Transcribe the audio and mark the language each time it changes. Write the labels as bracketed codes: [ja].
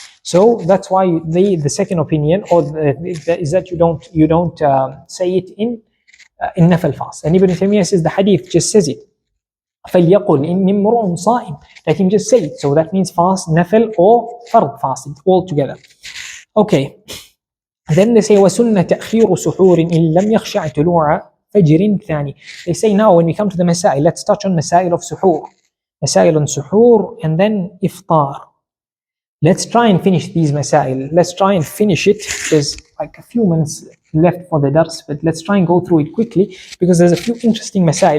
[en] So that's why the second opinion is that you don't say it in nafil fast. And Ibn Taymiyyah says the hadith just says it. [ar] فَلْيَقُلْ إِنِّي امْرُؤٌ صَائِمٌ. [en] Let him just say it. So that means fast, nafil or fardh fasting all together. Okay. Then they say [ar] وَسُنَّ تَأْخِيرُ سُحُورٍ إِن لَمْ يَخْشَعْ طُلُوعَ فَجْرٍ ثَانِي. [en] They say now when we come to the masail, let's touch on masail of suhoor. Masail on suhoor and then iftar. Let's try and finish these masail. Let's try and finish it. There's like a few minutes left for the dars, but let's try and go through it quickly because there's a few interesting masail.